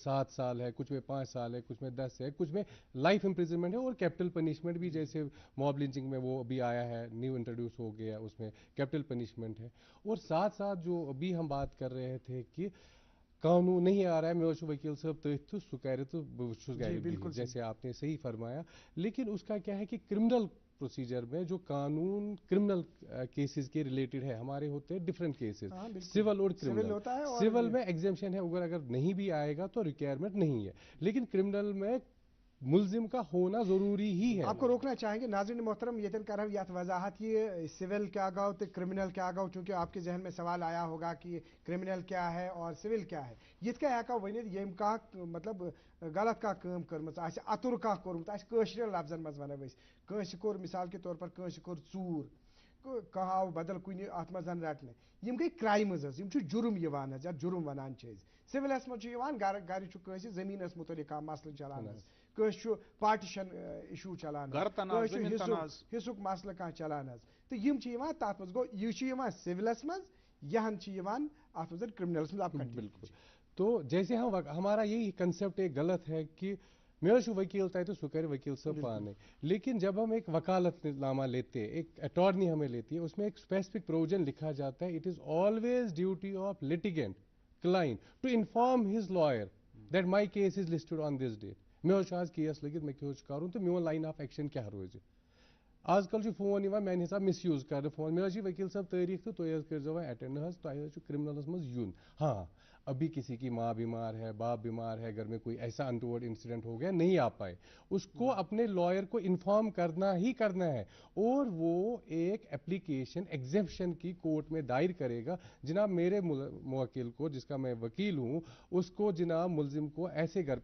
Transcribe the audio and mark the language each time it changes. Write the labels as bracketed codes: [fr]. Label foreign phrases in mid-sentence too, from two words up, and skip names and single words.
[ur] 7 سال ہے کچھ میں 5 سال ہے کچھ میں 10 ہے کچھ میں [en] life imprisonment [ur] ہے اور [en] capital punishment [ur] بھی جیسے [en] mob lynching [ur] میں وہ ابھی آیا ہے [en] new introduce [ur] ہو گیا اس میں [en] capital punishment [ur] ہے اور ساتھ ساتھ جو ابھی ہم بات کر رہے تھے کہ قانون نہیں آ رہا ہے میں وکیل صاحب [ks] تٔتھۍ تو سُہ کرِ تو بہٕ چھُس گرِ بِہِتھ [ur] جیسے آپ نے صحیح فرمایا لیکن اس کا کیا ہے کہ [en] criminal procedure [ur] میں جو قانون [en] criminal cases [ur] کے ریلیٹڈ ہے ہمارے ہوتے ہیں [en] different cases [ur] سول اور کرمنل سول میں ایگزیمشن ہے اگر نہیں بھی آئے گا تو ریکوائرمنٹ نہیں ہے لیکن کرمنل میں ملزم کا ہونا ضروری ہی ہے آپ کو روکنا چاہیں گے ناظرین محترم [ks] یتن کر یت وضاحت یہ سول کیا گو تو کرمنل کیا گو [ur] چونکہ آپ کے ذہن میں سوال آیا ہوگا کہ کرمنل کیا ہے اور سول کیا ہے [ks] یت کیا ہیکو ونت یم [ur] کا مطلب غلط کا کام [ks] کرمژ آسہِ اتر کا کورمت آسہِ کٲشرین لفظن منٛز ونو أسۍ کٲنٛسہِ کوٚر [ur] مثال کے طور پر [ks] کٲنٛسہِ کوٚر ژوٗر کانٛہہ آو بدل کُنہِ اتھ منٛز رٹنہٕ یم گٔے کرایمز حظ یم چھُ جُرم یِوان حظ یتھ جُرم ونان چھِ أسۍ سولس منٛز چھُ یِوان گرِ چھُ کٲنٛسہِ زٔمیٖنس متعلق کانٛہہ مسلہٕ چلان حظ کٲنٛسہِ چھُ [en] partition issue [ks] چلان کٲنٛسہِ چھُ حصُک مسلہٕ کانٛہہ چلان حظ تہٕ یم چھِ یِوان تتھ منٛز گوٚو یہِ چھُ یِوان سولس منٛز یہن چھِ یِوان اتھ منٛز کرمنلس منٛز [ur] بالکل تو جیسے ہمارا یہی کنسیپٹ ایک غلط ہے کہ [ks] میرا چھُ وکیل تتہِ سُہ کرِ وکیل صاحب پانے [ur] لیکن جب ہم ایک وکالت نامہ لیتے ہیں ایک اٹارنی ہمیں لیتی ہے اس میں ایک [en] specific provision [ur] لکھا جاتا ہے [en] It is always duty of litigant client to inform his lawyer that my case is listed on this date [ks] مےٚ چھُ آز کیس لٔگِتھ مےٚ کیٛاہ چھُ کرُن تہٕ میون [en] line of action [ks] کیٛاہ روزِ آز کل چھُ فون یِوان میانہِ حساب مس یوٗز کرنہٕ فون مےٚ حظ چھِ وکیل صاحب تٲریٖخ تہٕ تُہۍ حظ کٔرۍزیو وۄنۍ اٹینڈ حظ تۄہہِ حظ چھُ کرمنلس منٛز یُن ہاں [ur] ابھی کسی کی ماں بیمار ہے باپ بیمار ہے گھر میں کوئی ایسا [en] untoward incident [ur] ہو گیا نہیں آ پائے اس کو اپنے لائر کو انفارم کرنا ہی کرنا ہے اور وہ ایک اپلیکیشن ایگزیمپشن کی کورٹ میں دائر کرے گا جناب میرے موکل کو جس کا میں وکیل ہوں اس کو جناب ملزم کو ایسے گھر